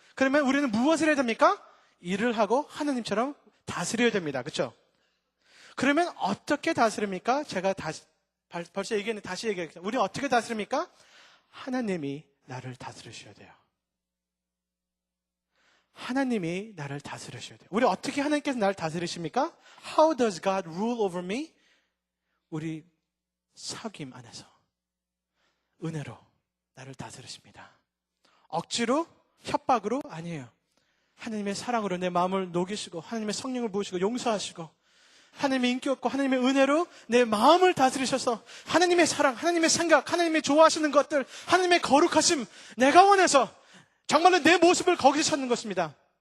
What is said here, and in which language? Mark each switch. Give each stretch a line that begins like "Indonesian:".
Korean: 그러면 우리는 무엇을 해야 됩니까? 일을 하고 하나님처럼 다스려야 됩니다. 그렇죠? 그러면 어떻게 다스립니까? 제가 벌써 얘기했는데 다시 얘기할게요. 우리 어떻게 다스립니까? 하나님이 나를 다스리셔야 돼요. 하나님이 나를 다스리셔야 돼요. 우리 어떻게 하나님께서 나를 다스리십니까?
English: How does God rule over me?
Korean: 우리 사귐 안에서 은혜로 나를 다스리십니다. 억지로 협박으로 아니에요. 하나님의 사랑으로 내 마음을 녹이시고 하나님의 성령을 부으시고 용서하시고 하나님의 인기 없고 하나님의 은혜로 내 마음을 다스리셔서 하나님의 사랑, 하나님의 생각, 하나님의 좋아하시는 것들, 하나님의 거룩하심, 내가 원해서 정말로 내 모습을 거기서 찾는 것입니다.